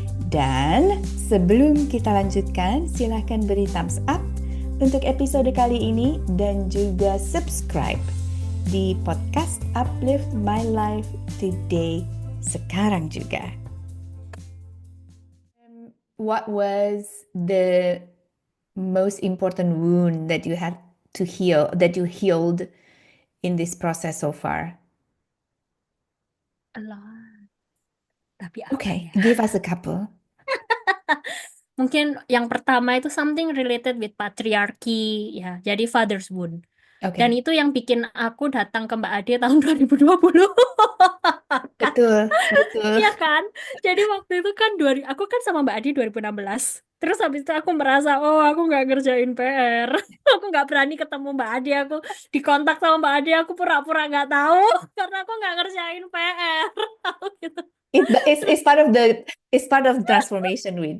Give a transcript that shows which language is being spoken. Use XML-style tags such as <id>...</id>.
<id>Dan sebelum kita lanjutkan, silahkan beri thumbs up untuk episode kali ini dan juga subscribe di podcast Uplift My Life Today sekarang juga.</id> <en>What was the most important wound that you had to heal, that you healed in this process so far?</en> <id>Allah tapi apa</id> <en>Okay,</en> <id>ya</id> <en>give us a couple.</en> <id>mungkin yang pertama itu</id> <en>something related with patriarchy</en> <id>ya jadi</id> <en>father's wound</en> <id>Dan Oke, itu yang bikin aku datang ke Mbak Ade tahun 2020. betul, betul. Iya kan? Jadi waktu itu kan aku kan sama Mbak Adi 2016. Terus habis itu aku merasa, oh aku nggak ngerjain PR. Aku nggak berani ketemu Mbak Adi. Aku dikontak sama Mbak Adi, aku pura-pura nggak tahu karena aku nggak ngerjain PR. Gitu.</id> <en>It's part of the transformation, Wid.</en>